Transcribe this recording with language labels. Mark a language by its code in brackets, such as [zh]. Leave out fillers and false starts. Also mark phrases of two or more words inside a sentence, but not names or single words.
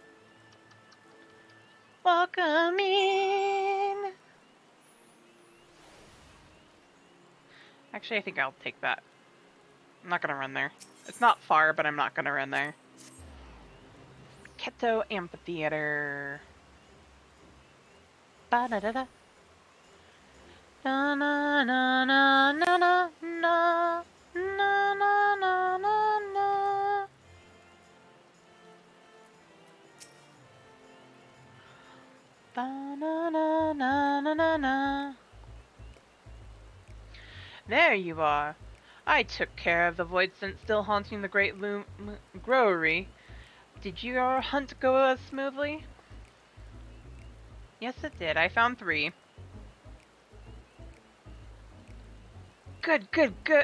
[en] Welcome in! Actually, I think I'll take that. I'm not gonna run there. It's not far, but I'm not gonna run there. Miketo Amphitheater. Ba-da-da-da. Na na na na na na na na na na na na. Ba na na na na na na. There you are. I took care of the void scent still haunting the Great Growery. Did your hunt go smoothly? Yes, it did. I found 3. Good, good, good.